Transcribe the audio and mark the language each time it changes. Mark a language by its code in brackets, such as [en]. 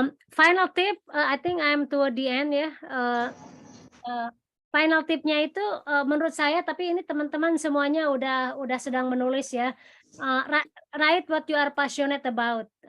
[en] Final tip, I think I'm toward the end ya. [id] Final tipnya itu menurut saya, tapi ini teman-teman semuanya udah sedang menulis ya. [en] Write what you are passionate about.